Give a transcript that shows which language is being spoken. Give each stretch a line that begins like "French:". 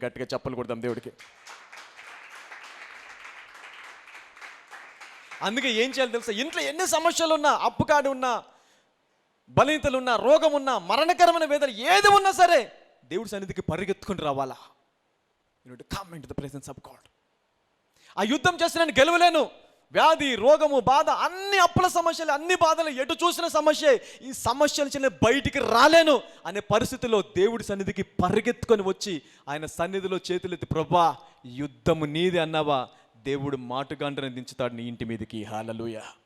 Telugu: గట్టిగా చప్పలు కొడదాం దేవుడికి. అందుకే ఏం చేయాలి తెలుసా? ఇంట్లో ఎన్ని సమస్యలు ఉన్నా, అప్పుకాడు ఉన్నా, బలహీనతలు ఉన్నా, రోగం ఉన్నా, మరణకరమైన వేదన ఏది ఉన్నా సరే దేవుడి సన్నిధికి పరిగెత్తుకుని రావాలా.
English: You need to come into the presence of God.
Telugu: ఆ యుద్ధం చేసి నేను గెలవలేను, వ్యాధి, రోగము, బాధ, అన్ని అప్పుల సమస్యలు, అన్ని బాధలు, ఎటు చూసిన సమస్య, ఈ సమస్యల నుంచి నేను బయటికి రాలేను అనే పరిస్థితిలో దేవుడి సన్నిధికి పరిగెత్తుకొని వచ్చి ఆయన సన్నిధిలో చేతులెత్తి, ప్రభా యుద్ధము నీది అన్నావా, దేవుడు మాటుగాండ్రని దించుతాడు నీ ఇంటి మీదకి. హల్లెలూయా.